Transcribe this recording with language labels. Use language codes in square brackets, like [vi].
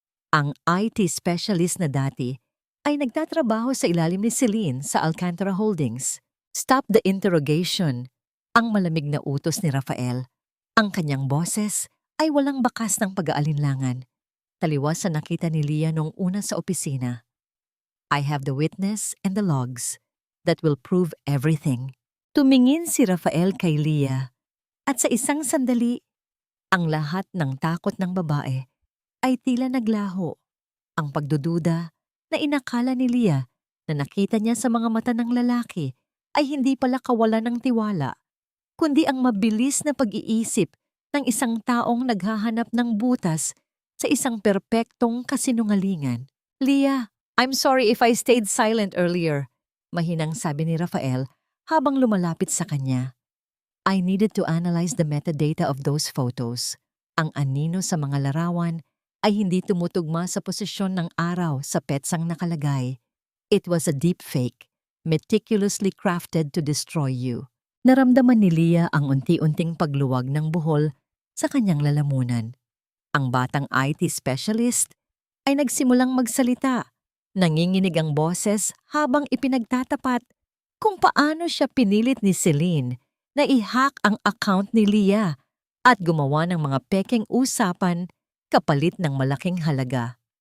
[tl] Ang IT specialist na dati ay nagtatrabaho sa ilalim ni Celine sa Alcantara Holdings. [en] Stop the interrogation. [tl] Ang malamig na utos ni Rafael. Ang kanyang boses ay walang bakas ng pag-aalinlangan. Taliwas sa nakita ni Leah noong una sa opisina. [en] I have the witness and the logs that will prove everything. [tl] Tumingin si Rafael kay Leah at sa isang sandali, ang lahat ng takot ng babae ay tila naglaho. Ang pagdududa na inakala ni Leah na nakita niya sa mga mata ng lalaki ay hindi pala kawalan ng tiwala, kundi ang mabilis na pag-iisip ng isang taong naghahanap ng butas sa isang perpektong kasinungalingan. Leah, [en] I'm sorry if I stayed silent earlier, [tl] mahinang sabi ni Rafael habang lumalapit sa kanya. [en] I needed to analyze the metadata of those photos. [tl] Ang anino sa mga larawan ay hindi tumutugma sa posisyon ng araw sa petsang nakalagay. [en] It was a deep fake, meticulously crafted to destroy you. [tl] Naramdaman ni Leah ang unti-unting pagluwag ng buhol sa kanyang lalamunan. Ang batang IT specialist ay nagsimulang magsalita. Nanginginig ang boses habang ipinagtatapat kung paano siya pinilit ni Celine na i-hack ang account ni Leah at gumawa ng mga pekeng usapan kapalit ng malaking halaga.